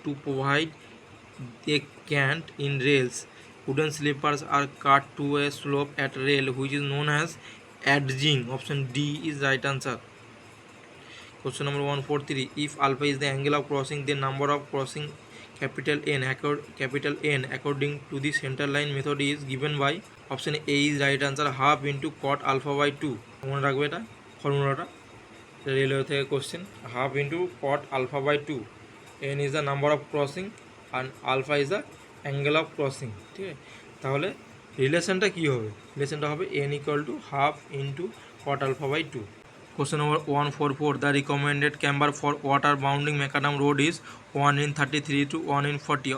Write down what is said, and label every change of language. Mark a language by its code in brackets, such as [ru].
[en] To provide a cant in rails, wooden sleepers are cut to a slope at rail which is known as edging. Option D is right answer. Question number 143. If alpha is the angle of crossing, the number of crossing capital N according to the center line method is given by. Option A is right answer. Half into cot alpha by 2. [bn] মনে রাখবে এটা ফর্মুলাটা, railway থেকে question. [en] Half into cot alpha by 2. N is the number of crossing and alpha is the angle of crossing, [bn] ঠিক আছে। তাহলে রিলেশনটা কী হবে, রিলেশনটা হবে [en] N equal to half into cot alpha by 2. Question number 144. The recommended camber for water bounding macadam road is 1 in 33 to 1 in 40.